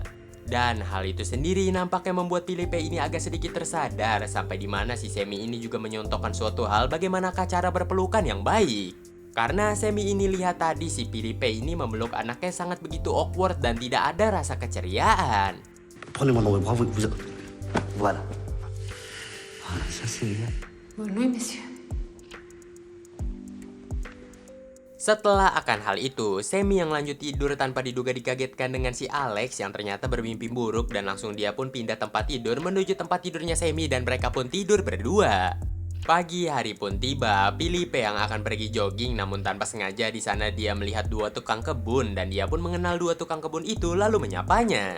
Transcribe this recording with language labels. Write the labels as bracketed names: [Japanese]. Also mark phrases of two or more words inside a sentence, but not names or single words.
[Indonesian] Dan hal itu sendiri nampaknya membuat Filipe ini agak sedikit tersadar, sampai di mana si Semi ini juga menyontohkan suatu hal bagaimanakah cara berpelukan yang baik. Karena Semi ini lihat tadi si Filipe ini memeluk anaknya sangat begitu awkward dan tidak ada rasa keceriaan. [French] Prenez-moi dans vos bras, voilà. Voilà, ça c'est bien. Bonne nuit, monsieur. [Indonesian] Setelah akan hal itu, Semi yang lanjut tidur tanpa diduga dikagetkan dengan si Alex yang ternyata bermimpi buruk dan langsung dia pun pindah tempat tidur menuju tempat tidurnya Semi dan mereka pun tidur berdua. Pagi hari pun tiba, Filipe yang akan pergi jogging namun tanpa sengaja di sana dia melihat 2 tukang kebun dan dia pun mengenal 2 tukang kebun itu lalu menyapanya.